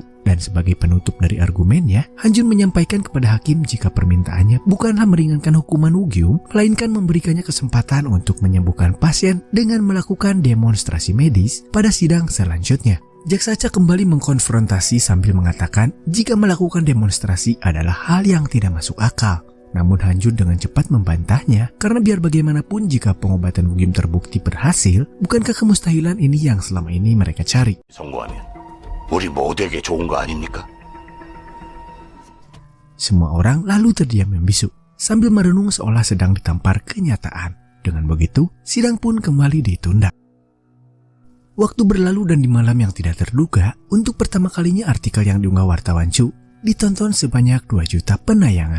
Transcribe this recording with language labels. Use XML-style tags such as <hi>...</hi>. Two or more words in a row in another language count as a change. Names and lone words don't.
<id>Dan sebagai penutup dari argumennya, Han Jun menyampaikan kepada hakim jika permintaannya bukanlah meringankan hukuman Woo-kyum, melainkan memberikannya kesempatan untuk menyembuhkan pasien dengan melakukan demonstrasi medis pada sidang selanjutnya. Jaksa Cha kembali mengkonfrontasi sambil mengatakan jika melakukan demonstrasi adalah hal yang tidak masuk akal. Namun Han Jun dengan cepat membantahnya karena biar bagaimanapun jika pengobatan Woo-kyum terbukti berhasil, bukankah kemustahilan ini yang selama ini mereka cari?</id> <ko>우리 모두에게 좋은 거 아닙니까?</ko> <id>Semua orang lalu terdiam membisu sambil merenung seolah sedang ditampar kenyataan. Dengan begitu, sidang pun kembali ditunda. Waktu berlalu dan di malam yang tidak terduga, untuk pertama kalinya artikel yang diunggah wartawan Chu ditonton sebanyak 2 juta penayangan.</id>